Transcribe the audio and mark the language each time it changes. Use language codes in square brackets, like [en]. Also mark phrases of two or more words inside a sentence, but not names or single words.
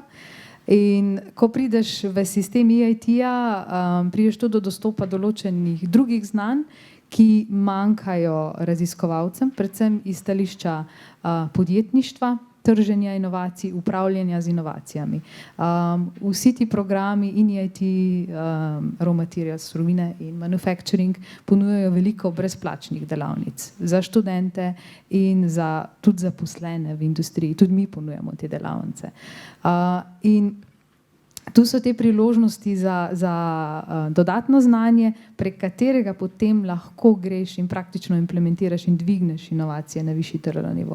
[sl] In ko prideš v sistem EIT-ja, prideš tudi do dostopa določenih drugih znanj, ki manjkajo raziskovalcem, predvsem iz stališča podjetništva, trženja inovacij, upravljanja z inovacijami. Vsi ti programi in EIT, [en] raw materials, [sl] surovine in manufacturing ponujajo veliko brezplačnih delavnic za študente in tudi zaposlene v industriji. Tudi mi ponujamo te delavnice. In tu so te priložnosti za dodatno znanje, prek katerega potem lahko greš in praktično implementiraš in dvigneš inovacije na višji TRL nivo.